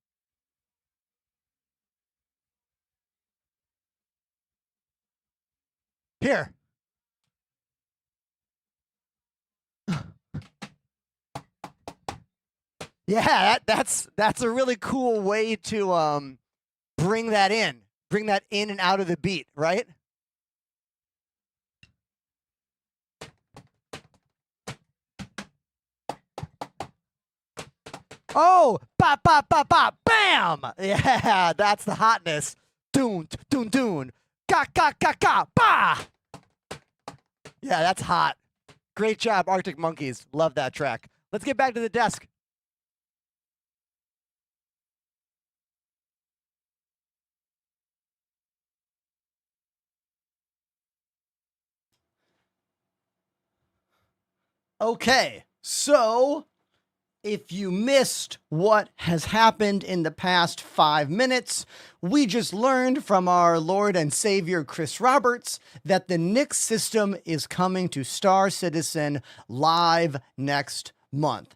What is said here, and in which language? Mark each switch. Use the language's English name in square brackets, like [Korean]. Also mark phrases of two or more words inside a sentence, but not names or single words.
[English] Here. Yeah, that's a really cool way to bring that in and out of the beat, right? Oh, ba ba ba ba, bam! Yeah, that's the hotness. Doon, doon, doon. Ga ga ga ga, ba! Yeah, that's hot. Great job, Arctic Monkeys. Love that track. Let's get back to the desk. Okay, so if you missed what has happened in the past 5 minutes, we just learned from our Lord and Savior Chris Roberts that the Nix system is coming to Star Citizen live next month.